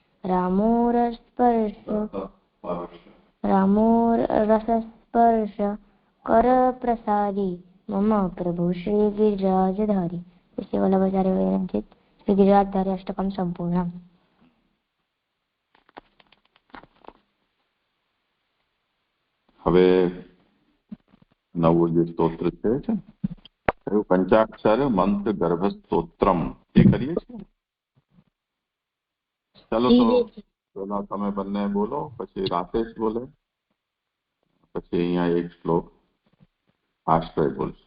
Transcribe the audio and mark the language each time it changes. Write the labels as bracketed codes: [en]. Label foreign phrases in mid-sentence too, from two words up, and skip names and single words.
[sa] रामोरसस्पर्श कर प्रसारी मम प्रभु श्री गिरिराजधारी। श्री वल्लभाचार्य विरचित श्री गिरिराजधारी अष्टकम संपूर्ण। [gu] હવે નવું જે સ્તોત્ર છે પંચાક્ષર મંત્ર ગર્ભ સ્તોત્રમ એ કરીએ છીએ. ચાલો તો પેલા તમે બંને બોલો, પછી રાકેશ બોલે, પછી અહીંયા એક શ્લોક આશ્રય બોલશે.